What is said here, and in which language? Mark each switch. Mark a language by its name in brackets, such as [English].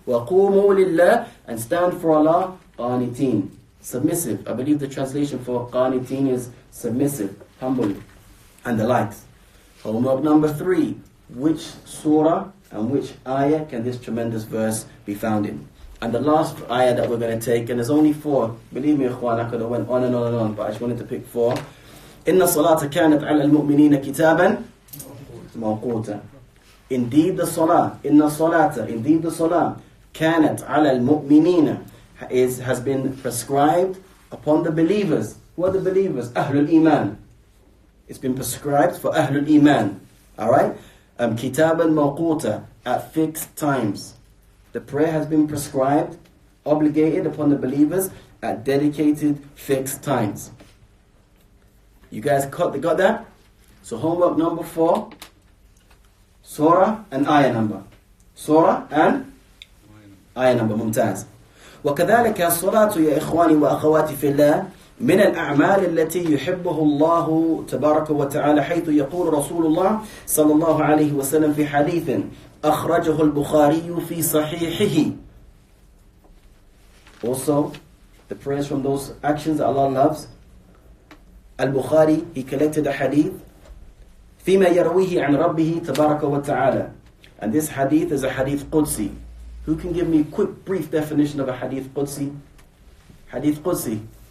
[Arabic] وَقُومُوا لِلَّهِ, [English] and stand for Allah. قَانِتِينَ, submissive. I believe the translation for قَانِتِينَ is submissive, humble, and the likes. Homework number 3. Which surah and which ayah can this tremendous verse be found in? And the last ayah that we're going to take, and there's only 4. Believe me, ikhwan, I could have went on and on and on, but I just wanted to pick 4. [Arabic] إن الصلاة كانت على المؤمنين كتابا موقوتا. [English] Indeed the salah, indeed the salah, [Arabic] كانت على المؤمنين, [English] has been prescribed upon the believers. Who are the believers? [Arabic] أهل الإيمان. [English] It's been prescribed for [Arabic] أهل الإيمان. [English] Alright? [Arabic] كتابا موقوتا, [English] at fixed times. The prayer has been prescribed, obligated upon the believers at dedicated fixed times. You guys got that? So homework number 4, surah and ayah number. Surah and ayah number. [Arabic] ممتاز. وكذلك الصلاة يا إخواني وأخواتي في الله من الأعمال التي يحبه الله تبارك وتعالى, حيث يقول رسول الله صلى الله عليه وسلم في حديث أخرجه البخاري في صحيحه. [English] Also, The prayers from those actions that Allah loves. Al-Bukhari, he collected a hadith. [Arabic] فِيمَا يَرْوِيهِ عَنْ رَبِّهِ تَبَارَكَ وَتَعَالَى. [English] And this hadith is a hadith Qudsi. Who can give me a quick, brief definition of a hadith Qudsi? Hadith Qudsi.